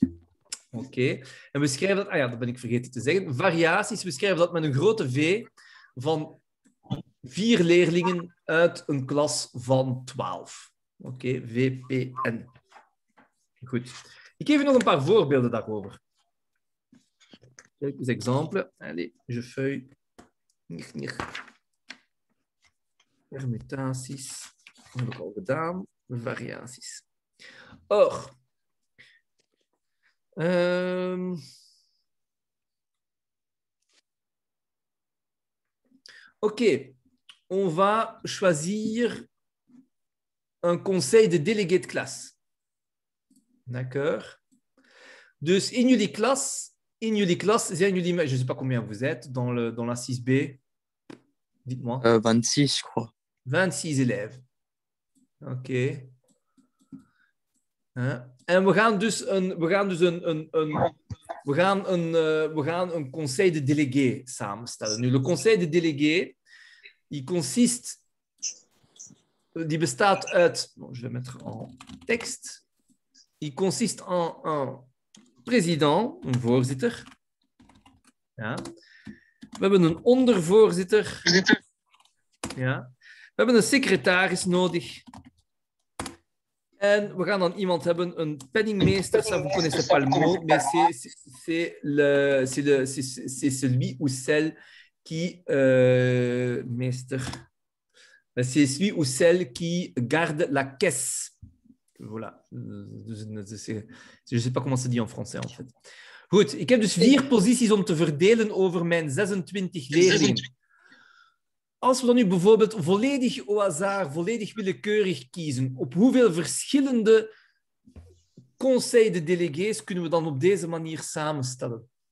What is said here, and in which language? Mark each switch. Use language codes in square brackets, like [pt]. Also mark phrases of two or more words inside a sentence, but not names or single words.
[nl] Oké, en we schrijven dat, dat ben ik vergeten te zeggen, variaties, we schrijven dat met een grote V van 4 leerlingen uit een klas van 12. Oké, VPN. Goed. Ik geef je nog een paar voorbeelden daarover. [fr] Quelques exemples. Allez, je feuille. [nl] Permutaties. Dat heb ik al gedaan. Variaties. [fr] Or. OK. On va choisir un conseil de délégué de classe. D'accord. [nl] Dus in jullie klas, zijn jullie, [fr] je ne sais pas combien vous êtes dans la 6B. Dites-moi. 26, je crois. 26 élèves. [nl] OK. En we gaan een [fr] conseil de délégué [nl] samenstellen. Nu, [fr] le conseil de délégué, [nl] die bestaat uit, [fr] je vais mettre en [nl] tekst. [fr] Il consiste en un président, [nl] een voorzitter. Ja. We hebben een ondervoorzitter. Ja. We hebben een secretaris nodig. En we gaan dan iemand hebben, een penningmeester. [fr] Ça, vous connaissez pas le mot, mais c'est celui ou celle qui... [nl] meester. [fr] C'est celui ou celle qui garde la caisse. Voilà. Je ne sais pas comment ça dit en français, en fait. [nl] Goed, ik heb dus 4 posities om te verdelen over mijn 26 leerlingen. Als we dan nu bijvoorbeeld volledig [fr] au hasard, [nl] volledig willekeurig kiezen, op hoeveel verschillende [fr] conseils de délégués [nl] kunnen we dan op deze manier samenstellen?